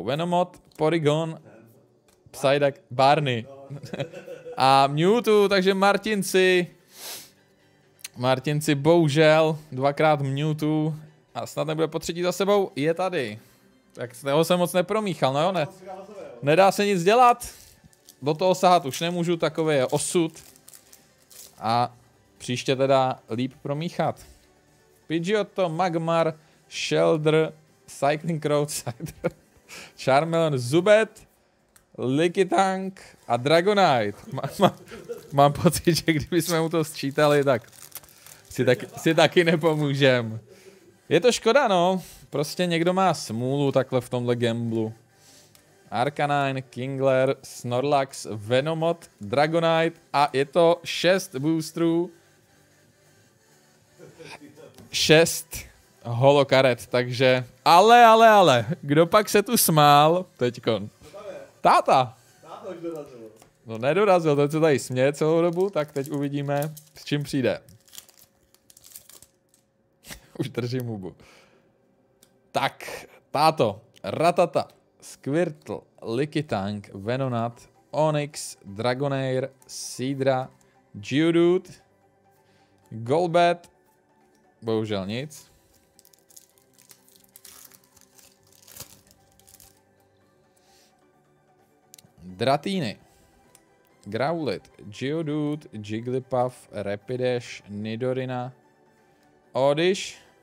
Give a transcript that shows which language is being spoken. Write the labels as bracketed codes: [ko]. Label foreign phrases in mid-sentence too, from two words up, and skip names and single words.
[cs] Venomoth, Porygon, Psyduck, Barney a Mewtwo, takže Martinci bohužel dvakrát Mewtwo a snad nebude po třetí za sebou, je tady. Tak toho jsem moc nepromíchal, no jo, ne. Nedá se nic dělat, do toho sahat už nemůžu, takový je osud. A příště teda líp promíchat. Pidgeotto, Magmar, Shelder, Cycling Crow, Charmeleon, Zubat, Lickitung a Dragonite. Mám pocit, že kdybychom mu to sčítali, tak si taky nepomůžem. Je to škoda, no. Prostě někdo má smůlu takhle v tomhle gamblu. Arcanine, Kingler, Snorlax, Venomoth, Dragonite a je to 6 boosterů. 6 holokaret, takže... Ale, kdo pak se tu smál teďkon? Táta. Táta už dorazil. No nedorazil, to se tady směje celou dobu, tak teď uvidíme, s čím přijde. Už držím hubu. Tak, táto, Ratata, Squirtle, Lickitung, Venonat, Onix, Dragonair, Seadra, Geodude, Golbat, bohužel nic. Dratini, Growlithe, Geodude, Jigglypuff, Rapidash, Nidorina, Oddish.